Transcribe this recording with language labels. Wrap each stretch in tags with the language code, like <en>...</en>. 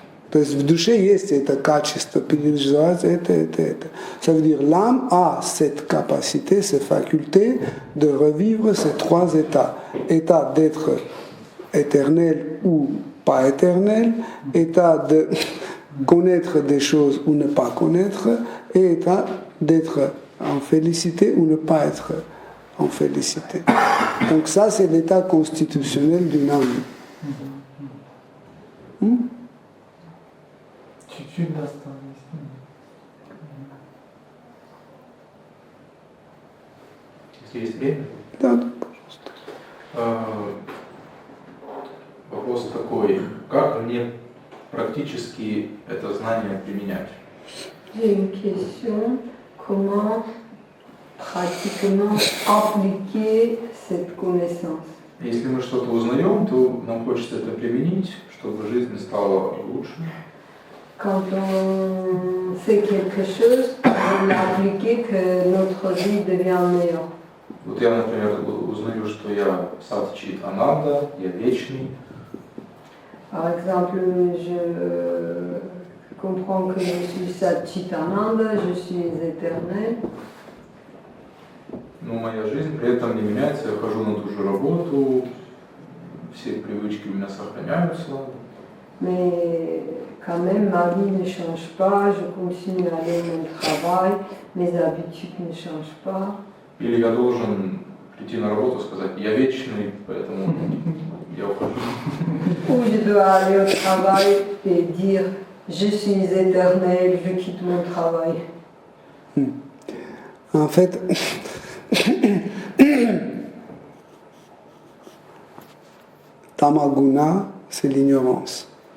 <ru>То есть в душе есть это качество переживать это.</ru> <fr>Ça veut dire l'âme a cette capacité, cette faculté de revivre ces trois états. État d'être éternel ou pas éternel, état de connaître des choses ou ne pas connaître, et état d'être en félicité ou ne pas être en félicité. Donc ça, c'est l'état constitutionnel d'une âme.</fr> <ru>Чуть-чуть досталось. Если есть время? Да, пожалуйста. Вопрос такой, как мне практически это знание применять?</ru> <fr>J'ai une question. Comment pratiquement appliquer cette connaissance?</fr> <ru>Если мы что-то узнаем, то нам хочется это применить, чтобы жизнь стала лучше.</ru> <fr>Quand on sait quelque chose, on l'applique, que notre vie devient meilleure.</fr> <ru>Вот я, например, узнаю, что я Сат Чит Ананда, я вечный.</ru> <fr>Par exemple, je comprends que je suis Sat Chit Ananda, je suis éternel.</fr> <ru>Но моя жизнь при этом не меняется, я хожу на ту же работу, все привычки у меня сохраняются.</ru> <fr>Mais quand même, ma vie ne change pas, je continue à aller à mon travail, mes habitudes ne changent pas.</fr> <ru>Или я должен прийти на работу и сказать, я вечный, поэтому я ухожу.</ru> <fr>Ou je dois aller au travail et dire, je suis éternel, je quitte mon travail. En fait, Tamaguna, c'est l'ignorance.</fr>